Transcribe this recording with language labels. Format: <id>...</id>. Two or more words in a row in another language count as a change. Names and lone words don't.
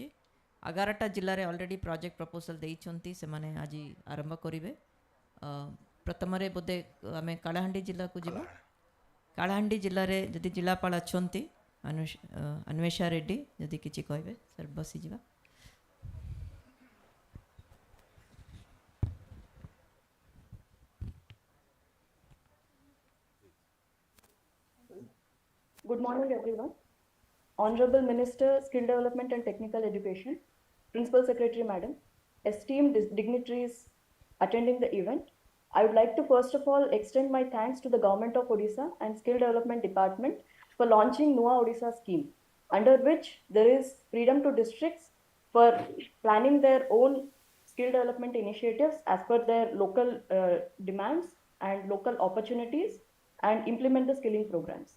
<or>11ଟା ଜିଲ୍ଲା ରେ</or> <en>already project proposal</en> <or>ଦେଇଛନ୍ତି, ସେ ମାନେ ଆଜି ଆରମ୍ଭ କରିବେ. ପ୍ରଥମ ରେ ବୋଧେ ଆମେ କଳାହାଣ୍ଡି ଜିଲ୍ଲା କୁ ଯିବା. କଳାହାଣ୍ଡି ଜିଲ୍ଲା ରେ ଯଦି ଜିଲ୍ଲାପାଳ ଅଛନ୍ତି ଅନ୍ୱେଷା ରେଡ୍ଡି ଯଦି କିଛି କହିବେ ସର ବସି ଯିବା.</or> <en>Good morning, everyone. Honorable Minister, Skill Development and Technical Education, Principal Secretary Madam, esteemed dignitaries attending the event, I would like to first of all extend my thanks to the Government of Odisha and Skill Development Department for launching Nua Odisha scheme, under which there is freedom to districts for planning their own skill development initiatives as per their local demands and local opportunities and implement the skilling programs.</en>